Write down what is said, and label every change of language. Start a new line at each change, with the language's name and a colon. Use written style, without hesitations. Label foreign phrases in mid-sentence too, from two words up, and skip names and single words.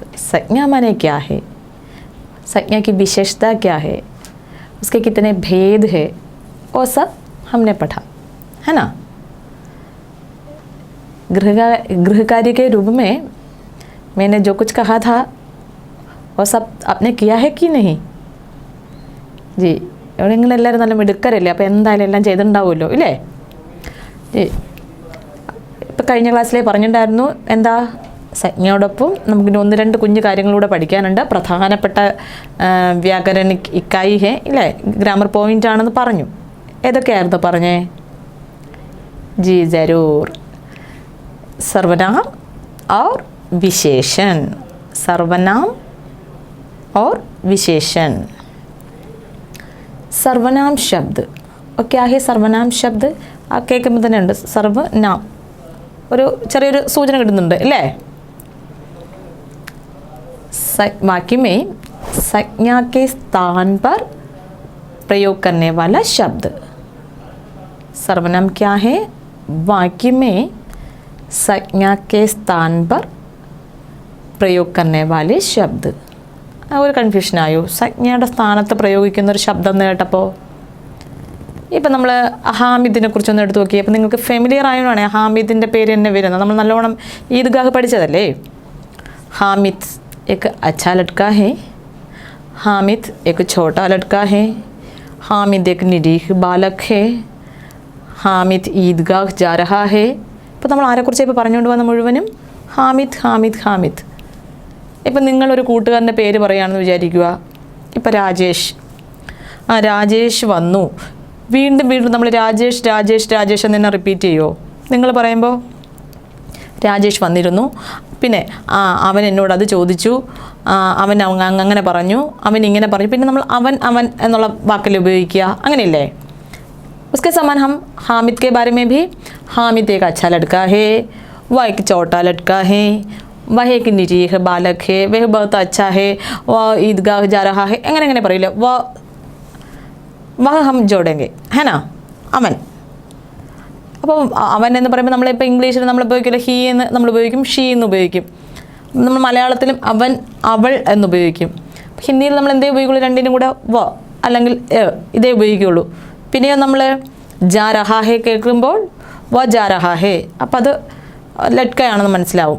Hindi: संज्ञा माने क्या है, संज्ञा की विशेषता क्या है, उसके कितने भेद है, वो सब हमने पढ़ा है ना। गृह कार्य के रूप में मैंने जो कुछ कहा था वो सब आपने किया है कि नहीं? जी,
Malayalam: എവിടെയെങ്കിലും നല്ല മിടുക്കരല്ലേ, അപ്പോൾ എന്തായാലും എല്ലാം ചെയ്തിട്ടുണ്ടാവുമല്ലോ ഇല്ലേ? ജി, ഇപ്പം കഴിഞ്ഞ ക്ലാസ്സിലേ പറഞ്ഞിട്ടുണ്ടായിരുന്നു എന്താ, സംജ്ഞയോടൊപ്പം നമുക്കിനി ഒന്ന് രണ്ട് കുഞ്ഞു കാര്യങ്ങളൂടെ പഠിക്കാനുണ്ട്. പ്രധാനപ്പെട്ട
Hindi: व्याकरणिक इकाई है
Malayalam: ഇല്ലേ,
English: grammar point
Malayalam: ആണെന്ന് പറഞ്ഞു. ഏതൊക്കെയായിരുന്നു പറഞ്ഞേ?
Hindi: जी ज़रूर, सर्वनाम और विशेषण। सर्वनाम और विशेषण। सर्वनाम शब्द और क्या है सर्वनाम शब्द?
Malayalam: ആ കേൾക്കുമ്പോൾ തന്നെ ഉണ്ട് സർവനാം, ഒരു ചെറിയൊരു സൂചന കിട്ടുന്നുണ്ട് അല്ലേ?
Hindi: वाक्य में संज्ञा के स्थान पर प्रयोग करने वाला शब्द। सर्वनाम क्या है? वाक्य में संज्ञा के स्थान पर प्रयोग करने वाले शब्द.
Malayalam: ഒരു കൺഫ്യൂഷൻ ആയോ? സംജ്ഞയുടെ സ്ഥാനത്ത് പ്രയോഗിക്കുന്ന ഒരു ശബ്ദം എന്ന് കേട്ടപ്പോൾ ഇപ്പം നമ്മൾ ഹാമിദിനെ കുറിച്ചൊന്ന് എടുത്ത് നോക്കി. അപ്പം നിങ്ങൾക്ക് ഫെമിലിയർ ആയതുകൊണ്ടാണ് ഹാമിദിൻ്റെ പേര് തന്നെ വരുന്നത്. നമ്മൾ നല്ലോണം ഈദ്ഗാഹ് പഠിച്ചതല്ലേ. ഹാമിദ്
Hindi: एक अच्छा लड़का है, हामिद एक छोटा लड़का है, हामिद एक निरीह बालक है,
Malayalam: ഹാമിദ് ഈദ്ഗാഹ്
Hindi: जा रहा है.
Malayalam: ഇപ്പോൾ നമ്മൾ ആരെക്കുറിച്ച് ഇപ്പോൾ പറഞ്ഞുകൊണ്ട് വന്ന മുഴുവനും ഹാമിദ് ഹാമിദ് ഹാമിദ്. ഇപ്പം നിങ്ങളൊരു കൂട്ടുകാരൻ്റെ പേര് പറയുകയാണെന്ന് വിചാരിക്കുക. ഇപ്പോൾ രാജേഷ്, രാജേഷ് വന്നു. വീണ്ടും വീണ്ടും നമ്മൾ രാജേഷ് രാജേഷ് രാജേഷ് എന്ന് തന്നെ റിപ്പീറ്റ് ചെയ്യുമോ? നിങ്ങൾ പറയുമ്പോൾ രാജേഷ് വന്നിരുന്നു, പിന്നെ അവൻ എന്നോട് അത് ചോദിച്ചു, അവൻ അങ്ങനെ പറഞ്ഞു, അവൻ ഇങ്ങനെ പറഞ്ഞു, പിന്നെ നമ്മൾ അവൻ അവൻ എന്നുള്ള വാക്കിൽ ഉപയോഗിക്കുക, അങ്ങനെയല്ലേ?
Hindi: उसके समान हम हामिद के बारे में भी, हामिद एक अच्छा लड़का है, वह एक छोटा लड़का है, वह एक निरीह बालक है, वह बहुत अच्छा है, वह ईदगाह जा रहा है,
Malayalam: എങ്ങനെ എങ്ങനെ പറയില്ല,
Hindi: वह हम जोड़ेंगे है ना,
Malayalam: അവൻ. അപ്പോൾ അവൻ എന്ന് പറയുമ്പോൾ നമ്മളിപ്പോൾ ഇംഗ്ലീഷിൽ നമ്മൾ ഉപയോഗിക്കില്ല ഹീ എന്ന് നമ്മൾ ഉപയോഗിക്കും, ഷീ എന്ന് ഉപയോഗിക്കും. നമ്മൾ മലയാളത്തിലും അവൻ അവൾ എന്ന് ഉപയോഗിക്കും. ഹിന്ദിയിൽ നമ്മൾ എന്തേ ഉപയോഗിക്കുള്ളൂ? രണ്ടിനും കൂടെ വ അല്ലെങ്കിൽ ഇതേ ഉപയോഗിക്കുകയുള്ളൂ. പിന്നെയോ നമ്മൾ
Hindi: जा रहा है
Malayalam: കേൾക്കുമ്പോൾ
Hindi: वह जा रहा है,
Malayalam: അപ്പോൾ അത് ലഡ്കയാണെന്ന് മനസ്സിലാവും.